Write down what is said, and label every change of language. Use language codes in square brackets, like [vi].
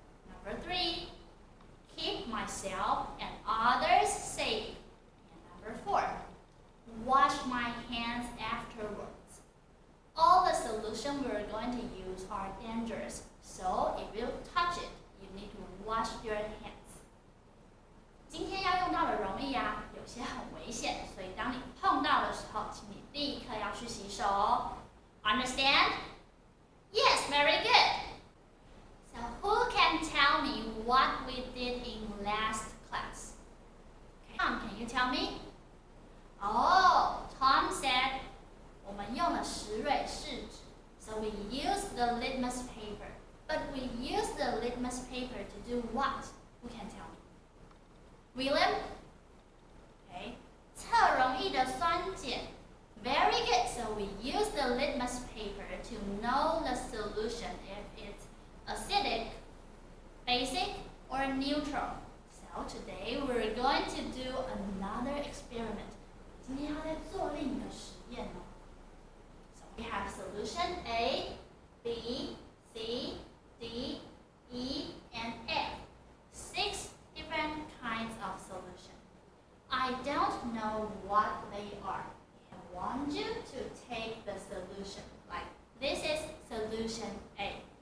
[en] Number 3, keep myself and others safe. And number 4, wash my hands afterwards. All the solutions we're going to use are dangerous, so if you touch it, you need to wash your hands. [zh] 今天要用到的溶液啊，有些很危险，所以当你碰到的时候，请你立刻要去洗手哦。 [en] Understand? Yes, very good. So who can tell me what we did in last class? Okay. Tom, can you tell me? Oh, Tom said [zh] 我们用了石蕊试纸 [en] so we used the litmus paper. But we used the litmus paper to do what? Who can tell me? William? Okay. [zh] 测溶液的酸碱 [en] Very good. So we use the litmus paper to know the solution if it's acidic, basic, or neutral. So today we're going to do another experiment. [zh] 今天要再做另一个实验哦。 [en] So we have solution A, B, C, D, E, and F. 6 different kinds of solution. I don't know what they are. I want you to take the solution. Like this is solution A.